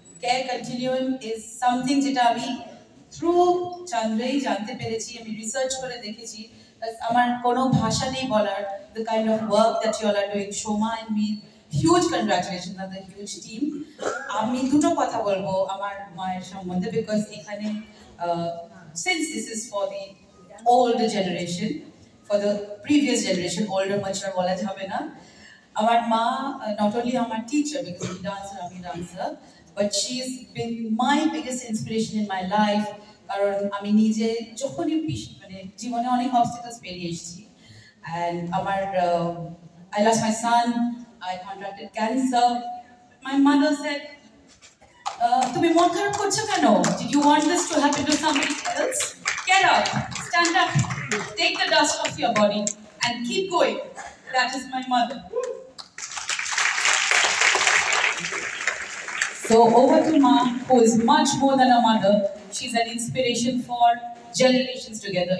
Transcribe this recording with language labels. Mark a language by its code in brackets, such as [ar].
[en] Care Continuum is something [bn] যেটা আমি through চান্দ্রেই জানতে পেরেছি, আমি রিসার্চ করে দেখেছি। আমার কোনো ভাষা নেই বলার [en] the kind of work that you all are doing. Shoma and me, huge congratulations on the huge team. [bn] আমি দুটো কথা বলবো আমার মায়ের সম্বন্ধে, [en] because এখানে since this is for the older generation, for the previous generation, older mature [bn] বলা যাবে না। আমার মা [en] not only আমার teacher because he dancer, আমি dancer, but she's been my biggest inspiration in my life. [bn] কারণ আমি নিজে যখনই মানে জীবনে অনেক obstacles পেরিয়ে এসেছি, and আমার [en] I lost my son, I contracted cancer. My mother said, [bn] তুমি মন খারাপ করছো কেন? [en] Did you want this to happen to somebody else? Get up, stand up, take the dust off your body and keep going. That is my mother. So over to Ma, who is much more than a mother. She's an inspiration for generations together.